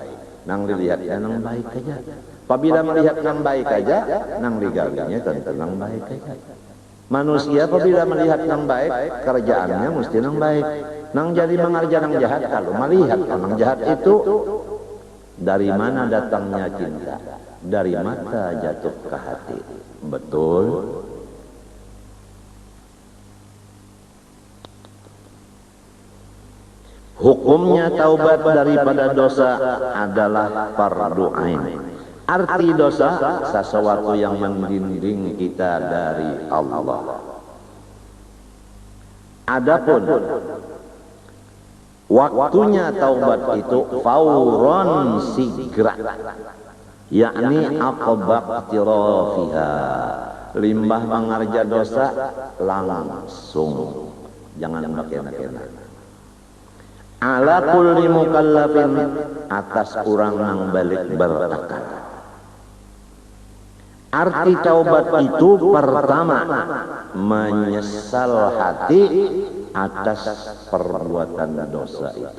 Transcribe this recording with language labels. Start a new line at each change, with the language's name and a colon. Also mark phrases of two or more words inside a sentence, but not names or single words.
Banjar: Nang dilihatnya nang baik aja. Apabila melihat nang baik aja, nang digalinya tentu nang baik aja. Manusia apabila melihat nang baik, kerjaannya mesti nang baik. Nang jadi mengerja nang jahat, kalau melihat nang jahat itu dari mana datangnya cinta? Dari mata jatuh ke hati. Betul.
Indonesian: Hukumnya taubat daripada dosa adalah fardu ain. Arti dosa sesuatu yang mendinding kita dari Allah.
Banjar: Adapun waktunya taubat itu
Arabic: fauron sigra, yakni aqba iktirafiha,
Banjar: limbah mengerja dosa langsung, jangan bakena-kena.
Arabic: Ala kulli mukallafin,
Indonesian: atas orang yang balik berakal. Arti taubat itu pertama menyesal hati atas perbuatan dosa itu.